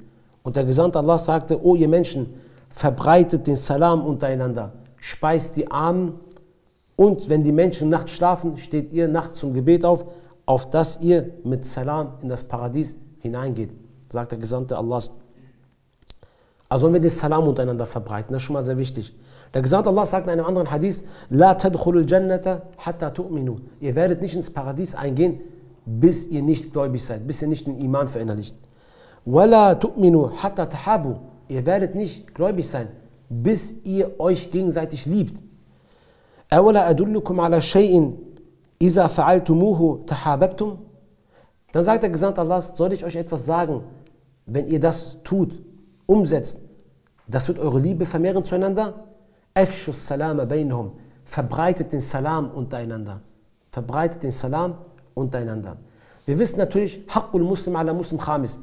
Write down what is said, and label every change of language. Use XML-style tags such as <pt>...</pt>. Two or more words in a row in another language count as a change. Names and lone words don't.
<de>Und der Gesandte Allahs sagte, o ihr Menschen, verbreitet den Salam untereinander, speist die Armen, und wenn die Menschen nachts schlafen, steht ihr nachts zum Gebet auf dass ihr mit Salam in das Paradies hineingeht, sagt der Gesandte Allahs. Also sollen wir den Salam untereinander verbreiten, das ist schon mal sehr wichtig. Der Gesandte Allah sagt in einem anderen Hadith,</de> <ar>لا تدخلون الجنة حتى تؤمنوا.</ar> <de>Ihr werdet nicht ins Paradies eingehen, bis ihr nicht gläubig seid, bis ihr nicht den Iman verinnerlicht.</de> <ar>ولا تؤمنوا حتى تحابوا.</ar> <de>Ihr werdet nicht gläubig sein, bis ihr euch gegenseitig liebt.</de> <ar>أولا أدلكم على شيء إذا فعلتموه تحاببتم.</ar> <de>Dann sagt der Gesandte Allah, soll ich euch etwas sagen, wenn ihr das tut, umsetzt, das wird eure Liebe vermehren zueinander?</de> <ar>أفشوا السلام بينهم.</ar> <de>Verbreitet den Salam untereinander. Verbreitet den Salam untereinander. Wir wissen natürlich,</de> <ar>حق المسلم على المسلم خمس.</ar>